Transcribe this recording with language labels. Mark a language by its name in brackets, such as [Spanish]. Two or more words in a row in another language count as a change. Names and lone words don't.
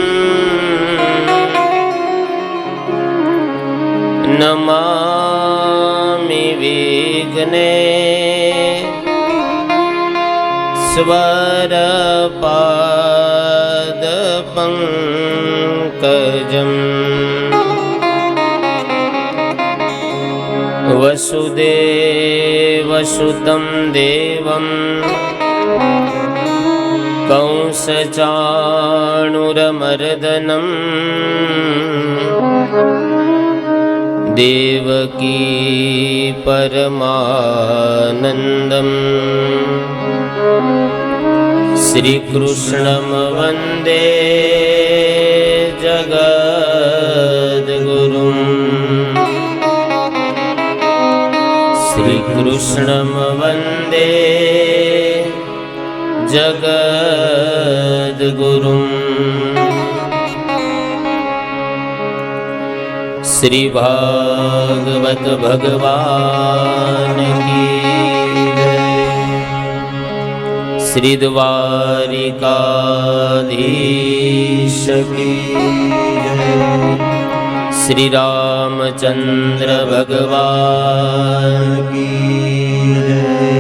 [Sanskrit] નમામિ વિઘ્ને સ્વરપાદ પંકજમ વસુદેવસુતં દેવં કંસચાણુરમર્દનમ देवकी परमानन्दं श्रीकृष्णं वन्दे जगद्गुरुं श्रीकृष्णं वन्दे जगद्गुरुं [Hindi] श्री भागवत भगवान की जय। श्री द्वारिकाधीश की जय। श्री रामचंद्र भगवान की जय।